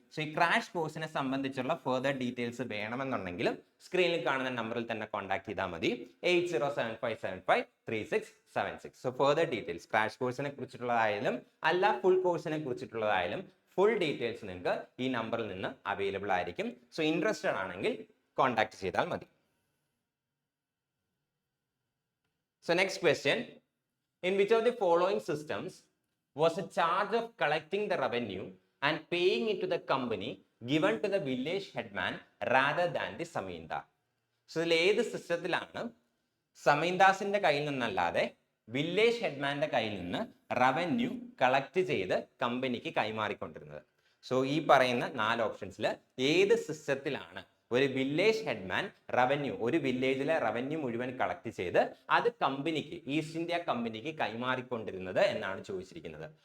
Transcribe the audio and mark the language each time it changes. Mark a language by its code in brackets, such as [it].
[ml] So ഈ crash കോഴ്സിനെ സംബന്ധിച്ചുള്ള ഫർദർ ഡീറ്റെയിൽസ് വേണമെന്നുണ്ടെങ്കിലും സ്ക്രീനിൽ കാണുന്ന നമ്പറിൽ തന്നെ കോൺടാക്ട് ചെയ്താൽ മതി, 8075753676. സോ ഫർദർ ഡീറ്റെയിൽസ് ക്രാഷ് കോഴ്സിനെ കുറിച്ചിട്ടുള്ളതായാലും അല്ല ഫുൾ കോഴ്സിനെ കുറിച്ചിട്ടുള്ളതായാലും ഫുൾ ഡീറ്റെയിൽസ് നിങ്ങൾക്ക് ഈ നമ്പറിൽ നിന്ന് അവൈലബിൾ ആയിരിക്കും. സോ ഇൻട്രസ്റ്റഡ് ആണെങ്കിൽ കോൺടാക്ട് ചെയ്താൽ മതി. [en] So next question, in which of the following systems was a charge of collecting the revenue and paying it to the company given to the village headman rather than the zamindar? [ml] So ഇതിൽ ഏത് സിസ്റ്റത്തിലാണ് സമീന്ദാസിന്റെ കയ്യിൽ നിന്നല്ലാതെ village ഹെഡ്മാന്റെ കയ്യിൽ നിന്ന് revenue collect ചെയ്ത് കമ്പനിക്ക് കൈമാറിക്കൊണ്ടിരുന്നത്? So ഈ പറയുന്ന 4 ഓപ്ഷൻസിൽ ഏത് സിസ്റ്റത്തിലാണ് ഒരു വില്ലേജ് ഹെഡ്മാൻ റവന്യൂ, ഒരു വില്ലേജിലെ റവന്യൂ മുഴുവൻ കളക്ട് ചെയ്ത് അത് കമ്പനിക്ക്, ഈസ്റ്റ് ഇന്ത്യ കമ്പനിക്ക് കൈമാറിക്കൊണ്ടിരുന്നത് എന്നാണ് ചോദിച്ചിരിക്കുന്നത്.